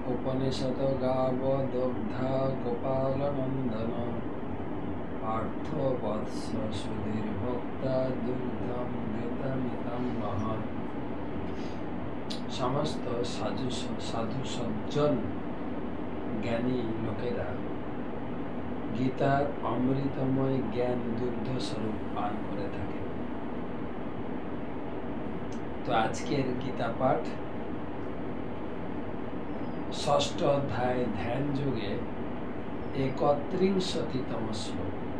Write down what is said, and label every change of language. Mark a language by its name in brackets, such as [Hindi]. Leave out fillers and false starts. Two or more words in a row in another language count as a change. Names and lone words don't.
[Sanskrit] उपनिषद गाव दग्धा गोपालनंदन पार्थो वत्स सुधीर्भक्ता दुग्धम घृतमिदं महत्। [Bangla] সমস্ত সাধু সজ্জন জ্ঞানী লোকেরা গীতার অমৃতময় জ্ঞান দুগ্ধ স্বরূপ পান করে থাকে। তো আজকের গীতা পাঠ ষষ্ঠ অধ্যায় ধ্যান যোগে 31তম শ্লোক।